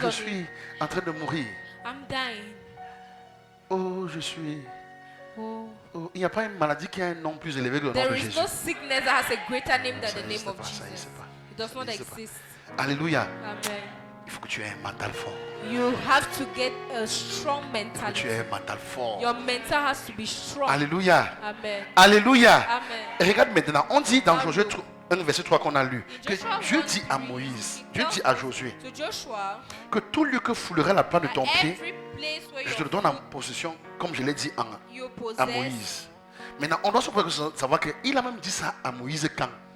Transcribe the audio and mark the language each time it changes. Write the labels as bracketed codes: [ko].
[fr] je suis en train de mourir. [en] I'm dying. [fr] Oh, je suis. Oh, il n'y a pas une maladie qui a un nom plus élevé que le nom de Jésus. [en] There is no sickness that has a greater name than the name of Jesus. It does not exist. [fr] Alléluia. [en] Amen. [fr] Il faut que tu aies un mental fort. [en] You have to get a strong mentality. [fr] Tu aies un mental fort. [en] Your mental has to be strong. [fr] Alléluia. [en] Amen. [fr] Alléluia. [en] Amen. [fr] Regarde maintenant, on dit dans Josué 1 verset 3 qu'on a lu, que Dieu dit à Moïse, Dieu dit à Josué, que tout lieu que foulera la plante de ton pied, je te le donne en possession, comme je l'ai dit à Moïse. Maintenant, on doit savoir qu'il a même dit ça à Moïse quand?